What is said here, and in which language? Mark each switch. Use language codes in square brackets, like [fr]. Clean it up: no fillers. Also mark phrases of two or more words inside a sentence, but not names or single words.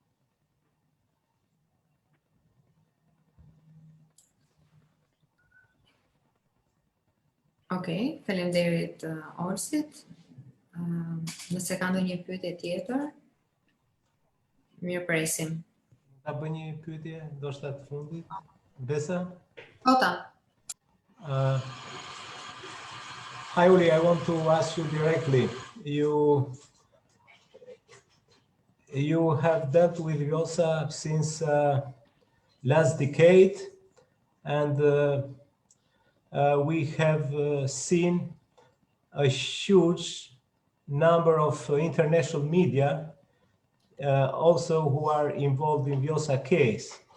[sq] Okej, faleminderit Orsit. Nëse ka ndonjë pyetje tjetër, mirë presim. Ta bëj një pyetje, ndoshta të fundit. Besa? Ota. [en] Hi Uli, I want to ask you directly. You have dealt with Vjosa since last decade, and we have seen a huge number of international media also who are involved in Vjosë case.